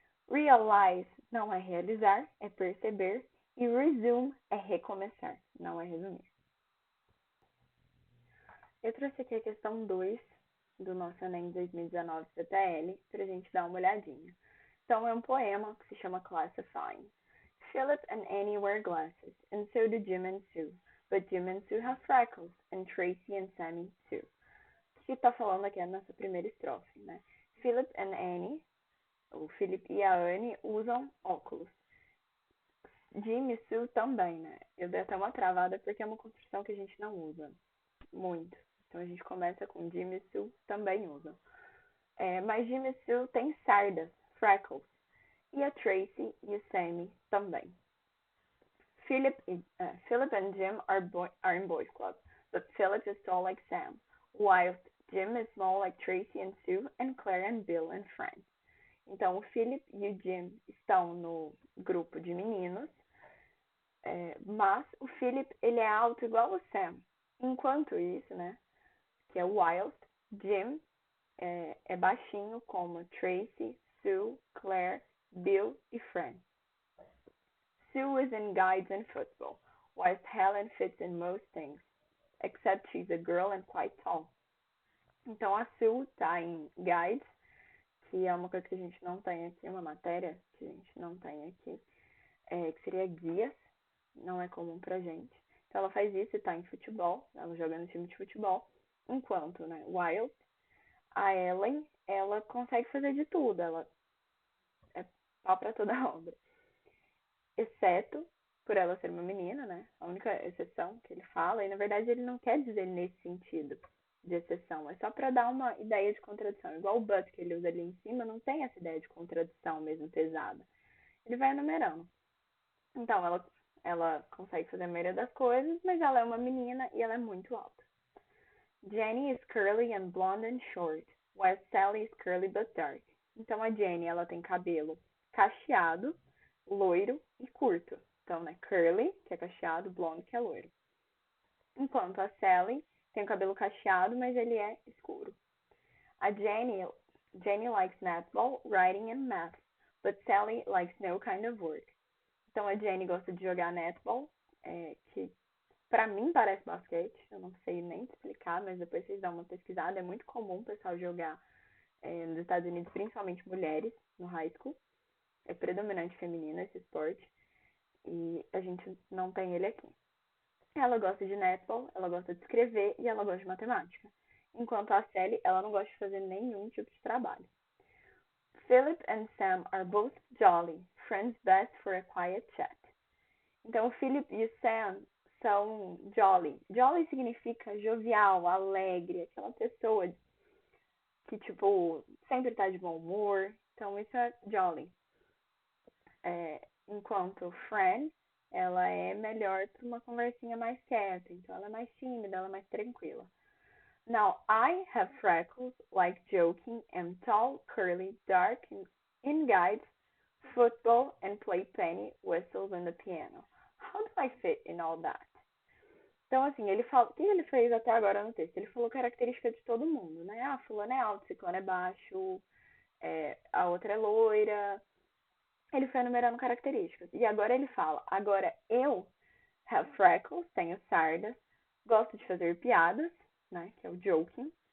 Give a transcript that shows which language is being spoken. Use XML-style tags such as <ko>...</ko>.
<pt>Realize não é realizar, é perceber. E resume é recomeçar, não é resumir. Eu trouxe aqui a questão 2 do nosso Enem 2019 CTL para a gente dar uma olhadinha. Então, é um poema que se chama Classifying.</pt> <en>Philip and Annie wear glasses, and so do Jim and Sue. But Jim and Sue have freckles, and Tracy and Sammy too.</en> <pt>O que está falando aqui é a nossa primeira estrofe, né? Philip and Annie, o Philip e a Annie, usam óculos. Jim e Sue também, né? Eu dei até uma travada porque é uma construção que a gente não usa muito. Então a gente começa com Jim e Sue também usam. Mas Jim e Sue tem sardas, freckles. E a Tracy e o Sammy também.</pt> <en>Philip and Jim are in boys club, but Philip is tall like Sam, whilst Jim is small like Tracy and Sue and Claire and Bill and friends.</en> <pt>Então o Philip e o Jim estão no grupo de meninos, mas o Philip ele é alto igual o Sam. Enquanto isso, né, que é o whilst Jim é baixinho como Tracy, Sue, Claire, Bill e friends.</pt> <en>Sue is in guides and football, whilst Helen fits in most things, except she's a girl and quite tall.</en> <pt>Então a Sue tá em guides, que é uma coisa que a gente não tem aqui, uma matéria que a gente não tem aqui, que seria guias, não é comum pra gente. Então ela faz isso e tá em futebol, ela joga no time de futebol, enquanto, né, Wild, a Ellen, ela consegue fazer de tudo, ela é pau pra toda obra. Exceto por ela ser uma menina, né? A única exceção que ele fala, e na verdade ele não quer dizer nesse sentido de exceção, é só para dar uma ideia de contradição. Igual o but que ele usa ali em cima, não tem essa ideia de contradição mesmo pesada. Ele vai enumerando. Então, ela consegue fazer a maioria das coisas, mas ela é uma menina e ela é muito alta.</pt> <en>Jenny is curly and blonde and short, while Sally is curly but dark.</en> <pt>Então, a Jenny, ela tem cabelo cacheado, loiro e curto. Então, né, curly, que é cacheado, blonde, que é loiro. Enquanto a Sally tem o cabelo cacheado, mas ele é escuro.</pt> <en>A Jenny likes netball, writing and math, but Sally likes no kind of work.</en> <pt>Então a Jenny gosta de jogar netball, que pra mim parece basquete, eu não sei nem explicar, mas depois vocês dão uma pesquisada, é muito comum o pessoal jogar nos Estados Unidos, principalmente mulheres, no high school. É predominante feminino esse esporte, e a gente não tem ele aqui. Ela gosta de netball, ela gosta de escrever e ela gosta de matemática. Enquanto a Sally, ela não gosta de fazer nenhum tipo de trabalho.</pt> <en>Philip and Sam are both jolly, friends best for a quiet chat.</en> <pt>Então, o Philip e o Sam são jolly. Jolly significa jovial, alegre, aquela pessoa que, tipo, sempre tá de bom humor. Então, isso é jolly. Enquanto friend, ela é melhor para uma conversinha mais quieta. Então, ela é mais tímida, ela é mais tranquila.</pt> <en>Now, I have freckles, like joking, am tall, curly, dark, in guides, football, and play penny whistles on the piano. How do I fit in all that?</en> <pt>Então, assim, ele fala. O que ele fez até agora no texto? Ele falou característica de todo mundo, né? Ah, fulano é alto, ciclano é baixo, a outra é loira. Ele foi enumerando características. E agora ele fala: agora eu</pt> <en>have freckles,</en> <pt>tenho sardas, gosto de fazer piadas, né? Que é o joking.</pt>